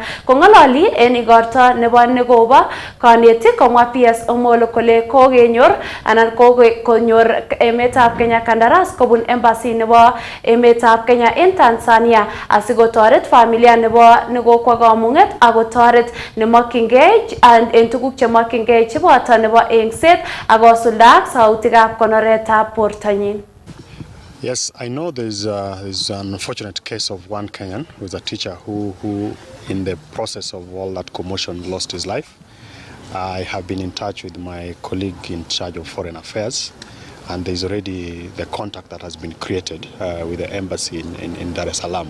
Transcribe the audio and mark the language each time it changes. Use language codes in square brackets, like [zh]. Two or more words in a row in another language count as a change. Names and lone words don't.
[kln] Kong'ololi en igorto nebo nekobo kanetik komwa PS Omolo kole kokenyor anan konyor emetab Kenya kandaras kobun embassy nebo emetab Kenya en Tanzania asikotoret familia nebo nekokwa kamung'et akotoret nemokyingei en tuguk chemokyingei cheboto nebo engset akosulda sautikab konoretab bortonyin. [en] Yes, I know there's an unfortunate case of one Kenyan who is a teacher who in the process of all that commotion lost his life. I have been in touch with my colleague in charge of foreign affairs, and there's already the contact that has been created with the embassy in Dar es Salaam.